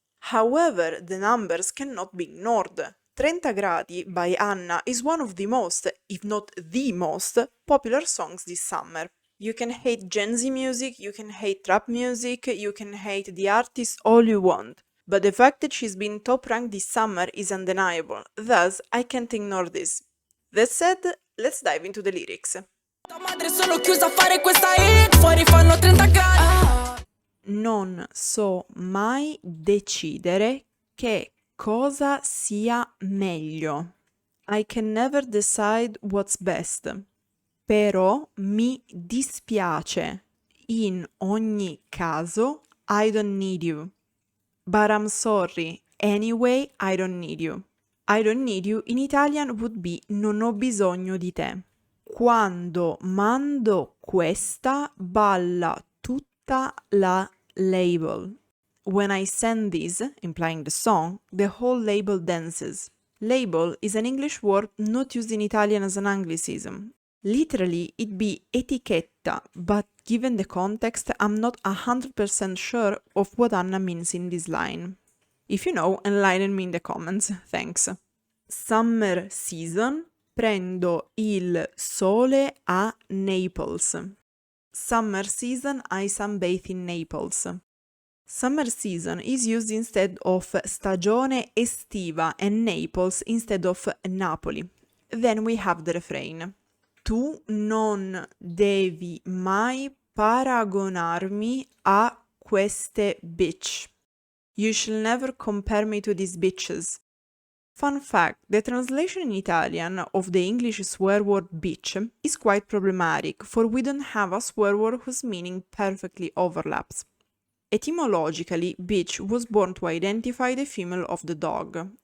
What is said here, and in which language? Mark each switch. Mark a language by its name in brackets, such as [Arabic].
[English] However, the numbers cannot be ignored. 30 gradi by Anna is one of the most, if not the most, popular songs this summer. You can hate Gen Z music, you can hate trap music, you can hate the artist all you want. But the fact that she's been top ranked this summer is undeniable, thus I can't ignore this. That said, let's dive into the lyrics. [Italian] Tua madre sono chiusa a fare questa hit, fuori fanno 30 gradi. Non so mai decidere che cosa sia meglio. [English] I can never decide what's best. [Italian] Però mi dispiace. In ogni caso, [English] I don't need you. But I'm sorry. Anyway, I don't need you. I don't need you in Italian would be [Italian] non ho bisogno di te. Quando mando questa, balla tutta la label. [English] When I send this, implying the song, the whole label dances. Label is an English word not used in Italian as an Anglicism. Literally, it'd be etichetta, but given the context, I'm not 100% sure of what Anna means in this line. If you know, enlighten me in the comments, thanks. Summer season, [Italian] prendo il sole [English] a Naples. Summer season, I sunbathe in Naples. Summer season is used instead of stagione estiva and Naples instead of Napoli. Then we have the refrain. [Italian] Tu non devi mai paragonarmi a queste bitch. [English] You shall never compare me to these bitches. Fun fact, the translation in Italian of the English swear word bitch is quite problematic, for we don't have a swear word whose meaning perfectly overlaps. Etymologically, bitch was born to identify the female of the dog.